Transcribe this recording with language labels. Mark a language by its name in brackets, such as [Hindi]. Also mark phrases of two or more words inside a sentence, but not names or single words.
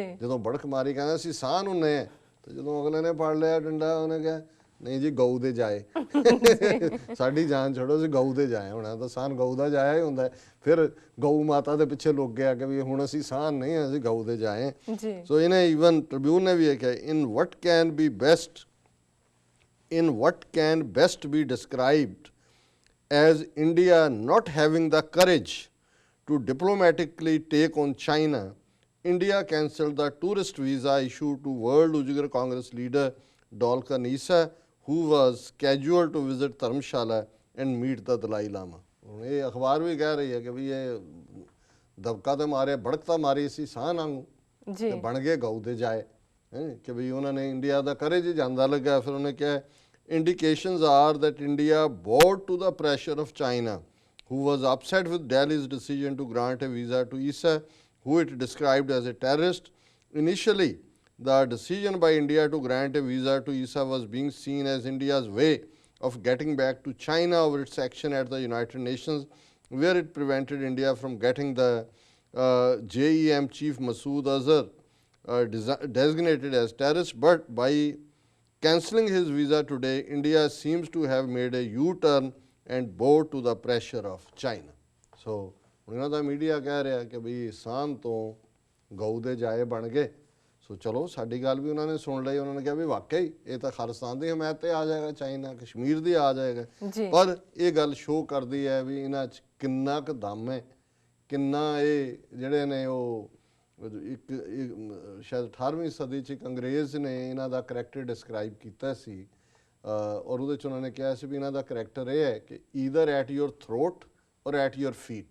[Punjabi] ਜਦੋਂ ਬੜਕ ਮਾਰੀ ਕਹਿੰਦਾ ਅਸੀਂ ਸਾਹ ਹੁੰਨੇ ਆ ਤੇ ਜਦੋਂ ਅਗਲੇ ਨੇ ਫੜ ਲਿਆ ਡੰਡਾ ਉਹਨੇ ਕਿਹਾ ਨਹੀਂ ਜੀ ਗਊ ਦੇ ਜਾਏ ਸਾਡੀ ਜਾਨ ਛੱਡੋ ਅਸੀਂ ਗਊ ਦੇ ਜਾਏ ਹੁਣ ਤਾਂ ਸਾਨ ਗਊ ਦਾ ਜਾਇਆ ਹੀ ਹੁੰਦਾ ਫਿਰ ਗਊ ਮਾਤਾ ਦੇ ਪਿੱਛੇ ਲੁੱਕ ਗਿਆ ਕਿ ਵੀ ਹੁਣ ਅਸੀਂ ਸਾਨ ਨਹੀਂ ਅਸੀਂ ਗਊ ਦੇ ਜਾਏ ਜੀ ਸੋ ਇਹਨੇ ਈਵਨ ਟ੍ਰਿਬਿਊਨ ਨੇ ਵੀ ਇਹ ਕਿਹਾ [English] in what can best be described as India not having the courage to diplomatically take on China, India cancelled the tourist visa issued to World Uyghur Congress leader Dolka Nisa, who was scheduled to visit Dharamshala and meet the Dalai Lama. [Punjabi] ਹੁਣ ਇਹ ਅਖਬਾਰ ਵੀ ਕਹਿ ਰਹੀ ਹੈ ਕਿ ਵੀ ਇਹ ਦਬਕਾ ਤੇ ਮਾਰੇ ਭੜਕ ਤਾਂ ਮਾਰੀ ਸੀ ਸਾਹ ਵਾਂਗੂ ਜੀ ਤੇ ਬਣ ਗਏ ਗਊ ਦੇ ਜਾਏ ਕਿ ਵੀ ਉਹਨਾਂ ਨੇ ਇੰਡੀਆ ਦਾ ਕਰੇਜ ਹੀ ਜਾਂਦਾ ਲੱਗਾ ਫਿਰ ਉਹਨੇ ਕਿਹਾ [English] indications are that India bowed to the pressure of China, who was upset with Delhi's decision to grant a visa to Issa, who it described as a terrorist. Initially, the decision by India to grant a visa to Issa was being seen as India's way of getting back to China over its action at the United Nations, where it prevented India from getting the JEM chief Masood Azhar designated as terrorist, but by cancelling his visa today, India seems to have made a U-turn and bowed to the pressure of China. So, [Punjabi] ਉਹਨਾਂ ਦਾ ਮੀਡੀਆ ਕਹਿ ਰਿਹਾ ਕਿ ਵੀ ਸਾਨ ਤੋਂ ਗਊ ਦੇ ਜਾਏ ਬਣ ਗਏ ਸੋ ਚਲੋ ਸਾਡੀ ਗੱਲ ਵੀ ਉਹਨਾਂ ਨੇ ਸੁਣ ਲਈ ਉਹਨਾਂ ਨੇ ਕਿਹਾ ਵੀ ਵਾਕਈ ਇਹ ਤਾਂ ਖਾਲਿਸਤਾਨ ਦੀ ਹਮਾਇਤ ਤੇ ਆ ਜਾਏਗਾ ਚਾਈਨਾ ਕਸ਼ਮੀਰ ਦੀ ਆ ਜਾਏਗਾ ਪਰ ਇਹ ਗੱਲ ਸ਼ੋਅ ਕਰਦੀ ਹੈ ਵੀ ਇਹਨਾਂ 'ਚ ਕਿੰਨਾ ਕੁ ਦਮ ਹੈ ਕਿੰਨਾ ਇਹ ਜਿਹੜੇ ਨੇ ਉਹ ਇੱਕ ਸ਼ਾਇਦ 18ਵੀਂ ਸਦੀ 'ਚ ਇੱਕ ਅੰਗਰੇਜ਼ ਨੇ ਇਹਨਾਂ ਦਾ [English] character describe [Punjabi] ਕੀਤਾ ਸੀ ਔਰ ਉਹਦੇ 'ਚ ਉਹਨਾਂ ਨੇ ਕਿਹਾ ਸੀ ਵੀ ਇਹਨਾਂ ਦਾ ਕਰੈਕਟਰ ਇਹ ਹੈ ਕਿ [English] either at your throat or at your feet